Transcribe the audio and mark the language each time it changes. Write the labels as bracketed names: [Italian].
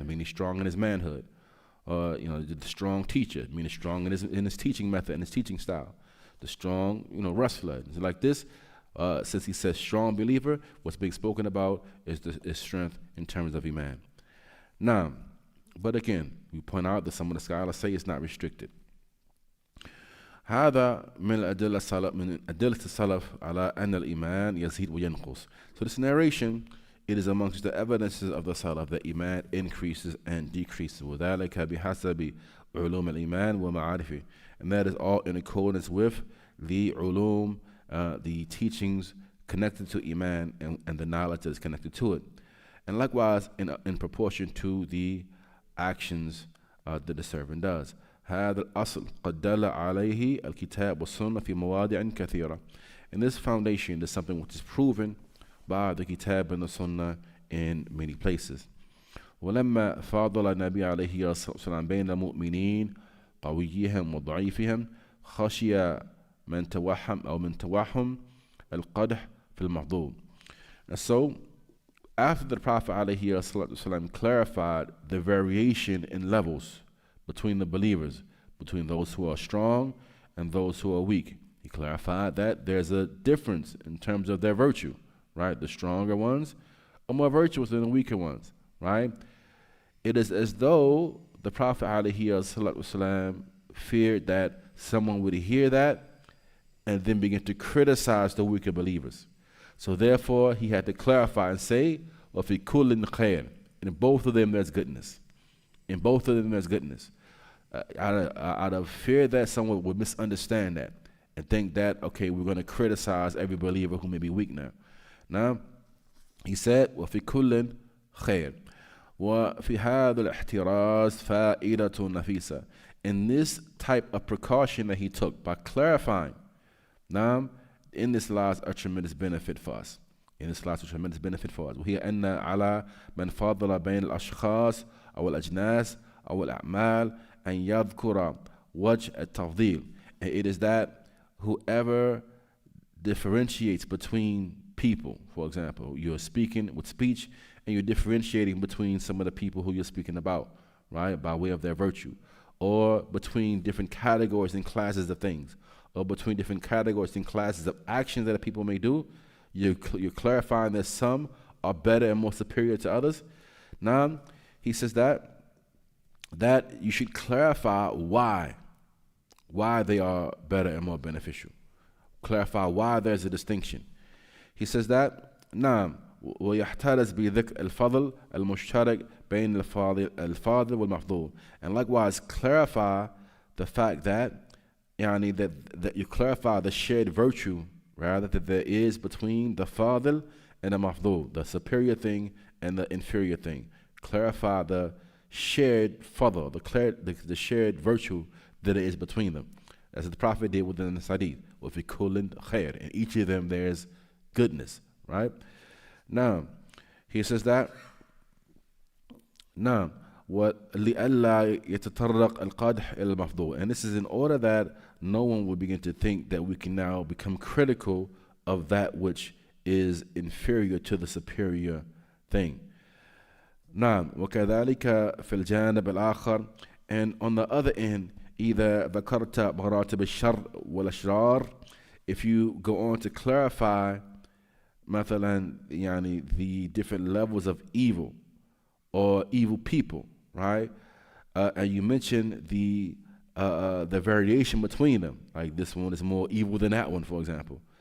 [English] I mean, he's strong in his manhood. The strong teacher, I mean, he's strong in his teaching method and his teaching style. The strong, wrestler. Like this, Since he says strong believer, what's being spoken about is strength in terms of iman. Now, but again, we point out that some of the scholars say it's not restricted. [Arabic] هذا من أدلة السلف على أن الإيمان يزيد وينقص. [English] So this narration, it is amongst the evidences of the Salaf that Iman increases and decreases. [Arabic] وذلك بحسب علوم الإيمان ومعارفه. [English] And that is all in accordance with the ulum, the teachings connected to Iman and the knowledge that is connected to it. And likewise, in proportion to the actions that the servant does. [Arabic] هذا الأصل قد دل عليه الكتاب والسنة في مواضع كثيرة. [English] And this foundation is something which is proven by the Kitab and the Sunnah in many places. [Arabic] ولما فاضل النبي عليه الصلاة والسلام بين المؤمنين قويهم وضعيفهم خشي من توهم القدح في المحظوظ. [English] And so, after the Prophet عليه الصلاة والسلام clarified the variation in levels between the believers, between those who are strong and those who are weak, he clarified that there's a difference in terms of their virtue, right? The stronger ones are more virtuous than the weaker ones, right? It is as though the Prophet ﷺ feared that someone would hear that and then begin to criticize the weaker believers. So therefore, he had to clarify and say, وَفِي كُلٍّ خَيْرٍ. In both of them, there's goodness. In both of them, there's goodness. Out of fear that someone would misunderstand that and think that, okay, we're going to criticize every believer who may be weak now. [Arabic] Now, he said, وَفِي كُلٍّ خَيْرٍ وَفِي هَذَا الْاحْتِرَازِ فَائِدَةٌ نَفِيسَةٌ. [English] In this type of precaution that he took by clarifying, now, in this lies a tremendous benefit for us. In this lies a tremendous benefit for us. [Arabic] وهي أن على من فضل بين الأشخاص أو الأجناس أو الأعمال أن يذكر وجه التفضيل. [English] And it is that whoever differentiates between people, for example, you're speaking with speech and you're differentiating between some of the people who you're speaking about, right, by way of their virtue, or between different categories and classes of things, or between different categories and classes of actions that people may do, you're clarifying that some are better and more superior to others. Now, he says that you should clarify why they are better and more beneficial. Clarify why there's a distinction. [Arabic] He says that نعم ويحترز بذكر الفضل المشترك بين الفاضل والمفضول. [English] And likewise clarify the fact that that you clarify the shared virtue rather that there is between the fadil and the mafdul, the superior thing and the inferior thing. Clarify the shared fadl, the shared virtue that is between them, as the Prophet did within the hadith. [Arabic] وَفِي كُلٍّ خَيْرٍ. [English] In each of them there's goodness, right? Now, he says that now وَلِأَلَّا يَتَطَرَّقْ الْقَدْحِ إِلَى الْمَفْضُولِ. And this is in order that no one will begin to think that we can now become critical of that which is inferior to the superior thing. [Arabic] نعم وكذلك في الجانب الآخر. [English] And on the other end, إذا ذكرت مراتب الشر والأشرار, if you go on to clarify مثلا the different levels of evil or evil people, right? And you mention the variation between them, like this one is more evil than that one, for example.